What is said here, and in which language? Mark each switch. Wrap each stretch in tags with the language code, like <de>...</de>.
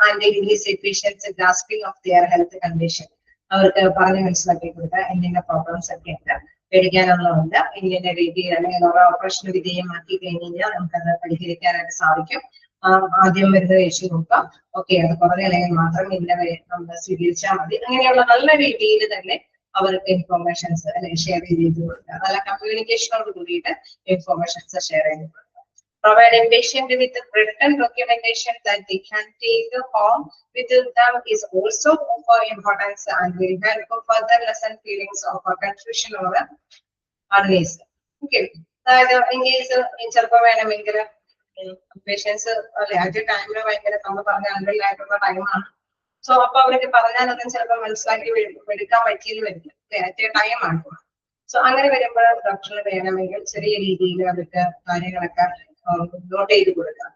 <en>and English patients grasping of their health condition,</en> <ml>അവർക്ക് പറഞ്ഞ് മനസ്സിലാക്കി കൊടുക്കുക ഇന്ന പ്രോബ്ലംസ് ഒക്കെ ഉണ്ട്, പേടിക്കാനൊന്നുമില്ല, ഇന്ന രീതിയിൽ അല്ലെങ്കിൽ ഓപ്പറേഷൻ വിധേയമാക്കി കഴിഞ്ഞ് കഴിഞ്ഞാൽ നമുക്കത് പരിഹരിക്കാനായിട്ട് സാധിക്കും. ആദ്യം മരുന്ന് കഴിച്ചു നോക്കാം, ഓക്കെ, അത് കുറഞ്ഞില്ലെങ്കിൽ മാത്രം നമ്മൾ സ്വീകരിച്ചാൽ മതി. അങ്ങനെയുള്ള നല്ല രീതിയിൽ തന്നെ അവർക്ക് ഇൻഫോർമേഷൻസ് അല്ലെങ്കിൽ ഷെയർ ചെയ്ത് കൊടുക്കുക. നല്ല കമ്മ്യൂണിക്കേഷനോട് കൂടിയിട്ട് ഇൻഫോർമേഷൻസ് ഷെയർ ചെയ്ത് കൊടുക്കുക.</ml> <en>Providing patient with written documentation that they can take home with them is also of importance and will help further lessen feelings of confusion or unease.</en> <ml>Okay, അതായത് in case ചിലപ്പോൾ വേണമെങ്കിൽ patients അല്ലെ ആ ടൈമിൽ ഭയങ്കര നമ്മൾ പറഞ്ഞ അൺവെല്ലായിട്ടുള്ള ടൈമാണ്. സോ അപ്പൊ അവർക്ക് പറഞ്ഞാലൊന്നും ചിലപ്പോൾ മനസ്സിലാക്കി എടുക്കാൻ പറ്റിയെന്ന് വരില്ല, അല്ലേ, ടൈമാണ്. സോ അങ്ങനെ വരുമ്പോൾ ഡോക്ടറിന് വേണമെങ്കിൽ ചെറിയ രീതിയിൽ അവർക്ക് കാര്യങ്ങളൊക്കെ നോട്ട് ചെയ്ത് കൊടുക്കുക.</ml>